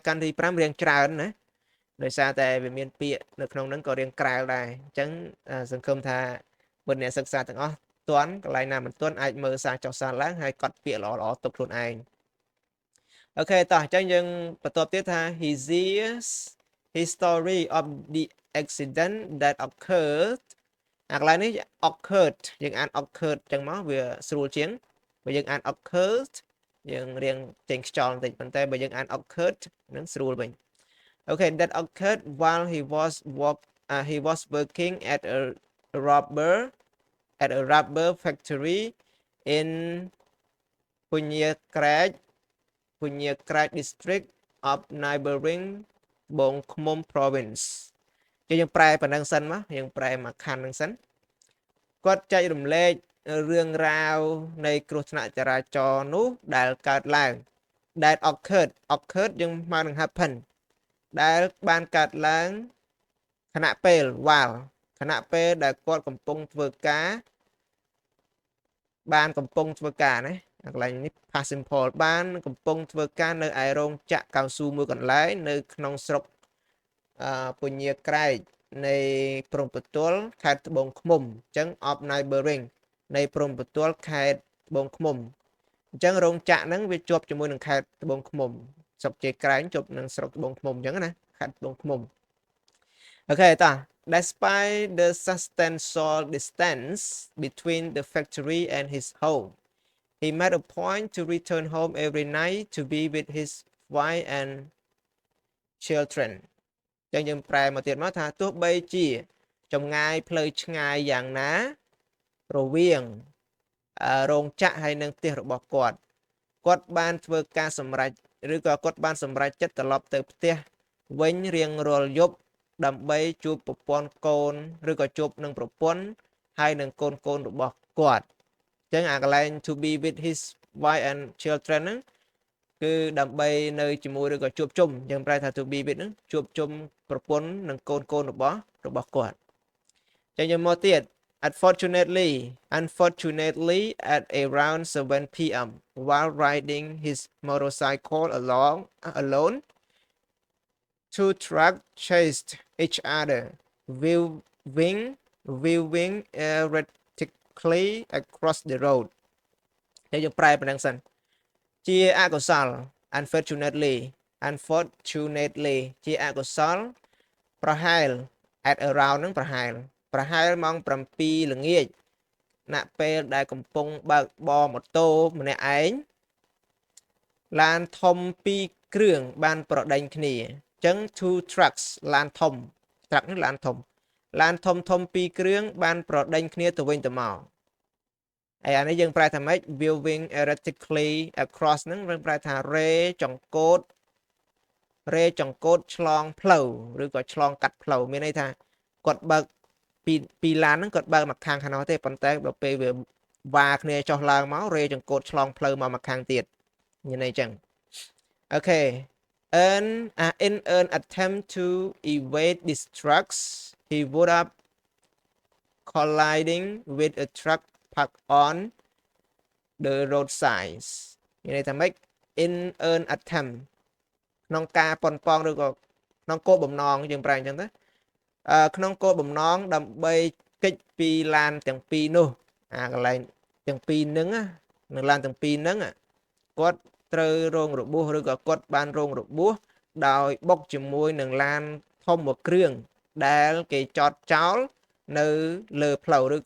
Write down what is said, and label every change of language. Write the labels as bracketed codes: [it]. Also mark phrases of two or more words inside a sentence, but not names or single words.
[km] ខណ្ឌទី5រៀងច្រើនណាដោយសារតែវាមានពាក្យនៅក្នុងហ្នឹងក៏រៀងក្រៅដែរអញ្ចឹងសង្ឃឹមថាបើ អ្នកសិក្សាទាំងអស់ទាន់កន្លែងណាមិនទាន់អាចមើលសារចុះសារឡើងហើយកត់ពាក្យល្អៗទុកខ្លួនឯងអូខេតោះអញ្ចឹងយើងបន្តទៀតថា [en] his story of the accident that occurred [km] អាកន្លែងនេះ occurred យើងអាន occurred អញ្ចឹងមកវាស្រួលជាងបើយើងអាន occurred យើងរៀងចេញខ្យល់បន្តិចប៉ុន្តែបើយើងអាន occurred នឹងស្រួលវិញអូខេ [en] that occurred while he was working at a rubber factory in Punyakraj district of neighboring បងឃ្មុំ province [km] យើងប្រែប៉ុណ្ណឹងសិនមក យើងប្រែមកខណ្ឌហ្នឹងសិនគាត់ចែករំលែករឿងរ៉ាវនៃគ្រោះថ្នាក់ចរាចរណ៍នោះដែលកើតឡើង [en] that occurred [km] យើងមកនឹង happen ដែលបានកើតឡើងខណៈពេល while ខណៈពេលដែលគាត់កំពុងធ្វើការ ណាកន្លែងនេះ [en] past simple [km] បានកំពុងធ្វើការនៅឯរោងចក្រកៅស៊ូមួយកន្លែងនៅក្នុងស្រុកពញាក្រែកនៃព្រំប្រទល់ខេត្តត្បូងឃ្មុំអញ្ចឹង [en] of neighboring [km] នៃព្រំប្រទល់ខេត្តត្បូងឃ្មុំអញ្ចឹងរោងច ក្រហ្នឹងវាជាប់ជាមួយនឹងខេត្តត្បូងឃ្មុំស្រុកជាក្រែងជាប់នឹងស្រុកត្បូងឃ្មុំអញ្ចឹងណាខេត្តត្បូងឃ្មុំអូខេតោះ [en] despite the substantial distance between the factory and his home he made a point to return home every night to be with his wife and children [km] ចឹងយើងប្រែមកទៀតមកថាទោះបីជាចម្ងាយផ្លូវឆ្ងាយយ៉ាងណារវាងរោង ចក្រហើយនិងផ្ទះរបស់គាត់បានធ្វើការសម្រេចឬក៏គាត់បានសម្រេចចិត្តត្រឡប់ទៅផ្ទះវិញ រៀងរាល់យប់ដើម្បីជួបប្រពន្ធកូនឬក៏ជួបនឹងប្រពន្ធហើយនឹងកូនរបស់គាត់អញ្ចឹងអាកន្លែង [en] to be with his wife and children [km] ហ្នឹងគឺដើម្បីនៅជាមួយឬក៏ជួបជុំយើងប្រែថា [en] to be with [km] ហ្នឹងជួបជុំប្រពន្ធនិងកូនរបស់គាត់ចឹងយើងមកទៀត [en] Unfortunately at around 7 p.m. while riding his motorcycle alone two trucks chased each other weaving erratically across the road [km] យើងប្រែប៉ុណ្ណឹងសិនជាអកុសល [en] unfortunately [km] ជាអកុសលប្រហែល [en] at around [km] នឹងប្រហែលម៉ោង 7 ល្ងាចណពេលដែលកំពុងបើកបរម៉ូតូម្នាក់ឯងឡានធំ2គ្រឿងបានប្រដេញគ្នាអញ្ចឹង [en] two trucks [km] ឡានធំ truck នេះឡានធំ2គ្រឿងបានប្រដេញគ្នាទៅវិញទៅមកហើយអានេះយើងប្រែថាម៉េច [en] weaving erratically across [km] ហ្នឹងយើងប្រែថារេច ង្កូតឆ្លងផ្លូវឬក៏ឆ្លងកាត់ផ្លូវមានន័យថាគាត់បើកពីឡានហ្នឹងគាត់បើកមកខាងនោះទេប៉ុន្តែដល់ពេលវាវ៉ាគ្នាចុះឡើងមករេចង្កូតឆ្លងផ្លូវមកខាងទៀតញ៉ឹងអញ្ចឹងអូខេ [en] in an attempt to evade these trucks he would up colliding with a truck parked on the road sides [km] និយាយថាម៉េច [en] in an attempt [km] ក្នុងការប៉ុនប៉ ងឬក៏ក្នុងគោលបំណងយើងប្រែអញ្ចឹងទៅក្នុងគោលបំណងដើម្បីគេចពីឡានទាំងពីរនោះកន្លែងទាំងពីរហ្នឹងនៅឡានទាំងពីរហ្នឹងគាត់ត្រូវរងរបួសឬក៏គាត់បានរងរបួសដោយបុកជាមួយនឹងឡានធំមួយគ្រឿងដែលគេចតចោលនៅលើផ្លូវឬក៏